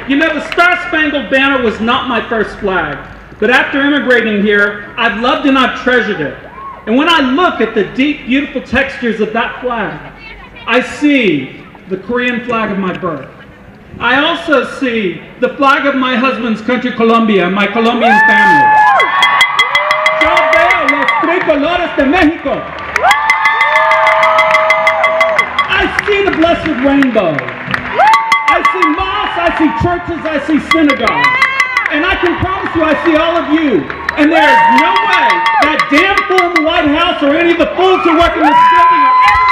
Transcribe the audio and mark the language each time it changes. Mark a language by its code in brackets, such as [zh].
[en] You know, the Star-Spangled Banner was not my first flag, but after immigrating here, I've loved and I've treasured it. And when I look at the deep, beautiful textures of that flag, I see the Korean flag of my birth. I also see the flag of my husband's country, Colombia, my Colombian family. [es] Yo veo los tricolores de México. [en] I see the blessed rainbow. I see mosques, I see churches, I see synagogues. And I can promise you, I see all of you. And there is no way that damn fool in the White House or any of the fools who work in this building are